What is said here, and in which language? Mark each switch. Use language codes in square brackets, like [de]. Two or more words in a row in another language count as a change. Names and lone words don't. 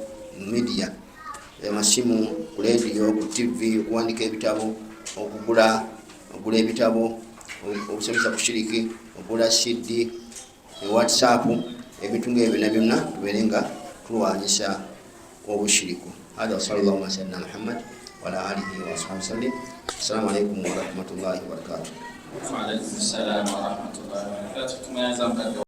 [lg] amasimu ku radio ku TV okuwandika ebitabo okugula ebitabo okusomesa ku shiriki okugula CD WhatsApp ebintu ng'ebyo na byonna tubeere nga tulwanyisa obushiriku hada [ar] صلى الله عليه وسلم محمد وعلى آله وصحبه. السلام عليكم ورحمة الله وبركاته. وعليكم السلام ورحمة الله وبركاته.